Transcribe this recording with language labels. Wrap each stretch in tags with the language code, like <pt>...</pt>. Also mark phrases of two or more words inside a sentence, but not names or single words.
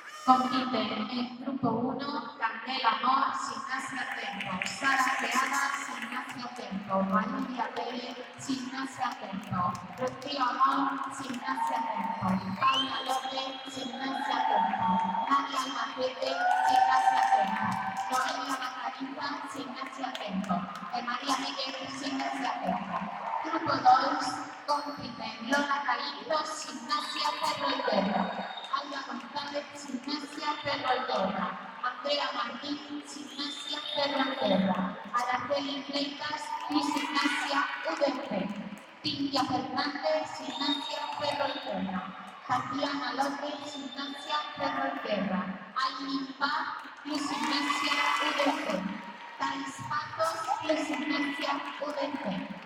<es>Compiten en Grupo 1 Candela Amor, Gimnasia Tempo, Sara Peana, Gimnasia Tempo, Valeria Pérez, Gimnasia Tempo, Rocío Amor, Gimnasia Tempo, Paula López, Gimnasia Tempo, Nadia Albacete, Gimnasia Tempo, Noelia Macarita, Gimnasia Tempo, María Miguel, Gimnasia Tempo. Grupo 2 compiten Lola Caído, Gimnasia Perro Alba González, Gimnasia Perro Andrea Martín, Gimnasia Perro Araceli Fleitas y Gimnasia UDP, Cintia Fernández, Gimnasia Perro Tatiana López, Gimnasia Perro Aileen Paz y Gimnasia UDP, Thais Patos y Gimnasia UDP.</es>